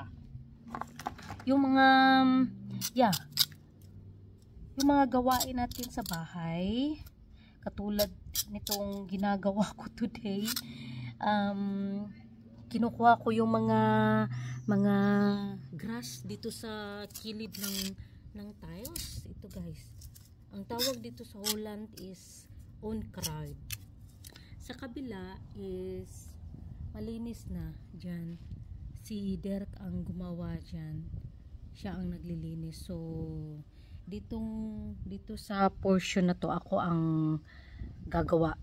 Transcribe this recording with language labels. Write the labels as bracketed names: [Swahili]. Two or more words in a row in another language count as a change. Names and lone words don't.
[Filipino] Yung mga gawain natin sa bahay, katulad nitong ginagawa ko today, kinukuha ko yung mga grass dito sa kilid ng tiles. Ito guys, ang tawag dito sa Holland is onkruid. Sa kabila is malinis na dyan. Si Derek ang gumawa dyan. Siya ang naglilinis. So, dito sa portion na to, ako ang gagawa.